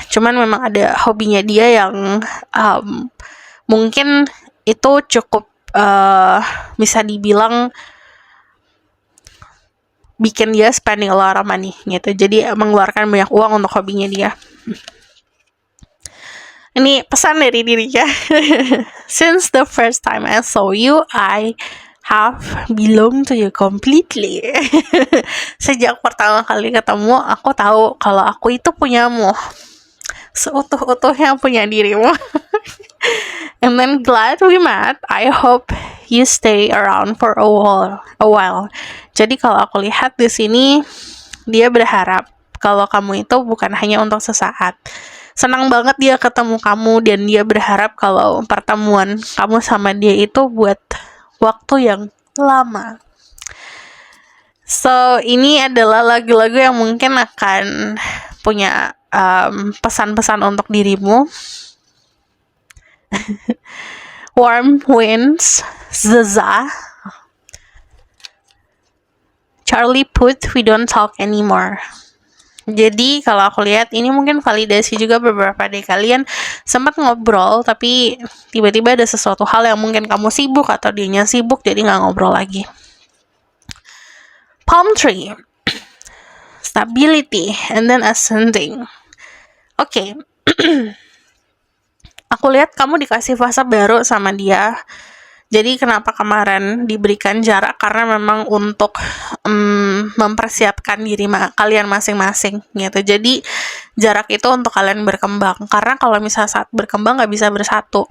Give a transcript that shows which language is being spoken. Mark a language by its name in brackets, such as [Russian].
[Indonesian] Cuman memang ada hobinya dia yang mungkin itu cukup bisa dibilang bikin dia [English] spending a lot of money [Indonesian] gitu. Jadi mengeluarkan banyak uang untuk hobinya dia. Ini pesan dari dirinya. [English] Since the first time I saw you, I have belonged to you completely. [Indonesian] Sejak pertama kali ketemu, aku tahu kalau aku itu punyamu. Seutuh-utuhnya punya dirimu. [English] And then glad we met. I hope you stay around for a while. [Indonesian] Jadi kalau aku lihat di sini, dia berharap kalau kamu itu bukan hanya untuk sesaat. Senang banget dia ketemu kamu dan dia berharap kalau pertemuan kamu sama dia itu buat waktu yang lama. So, ini adalah lagu-lagu yang mungkin akan punya pesan-pesan untuk dirimu. Warm Winds, Zaza, Charlie Puth, We Don't Talk Anymore. Jadi kalau aku lihat ini mungkin validasi juga beberapa dari kalian sempat ngobrol tapi tiba-tiba ada sesuatu hal yang mungkin kamu sibuk atau dianya sibuk jadi nggak ngobrol lagi. [English] Palm tree, stability, and then ascending. Oke. [Indonesian] Aku lihat kamu dikasih fase baru sama dia. Jadi kenapa kemarin diberikan jarak, karena memang untuk mempersiapkan diri kalian masing-masing gitu. Jadi jarak itu untuk kalian berkembang, karena kalau misalnya saat berkembang nggak bisa bersatu.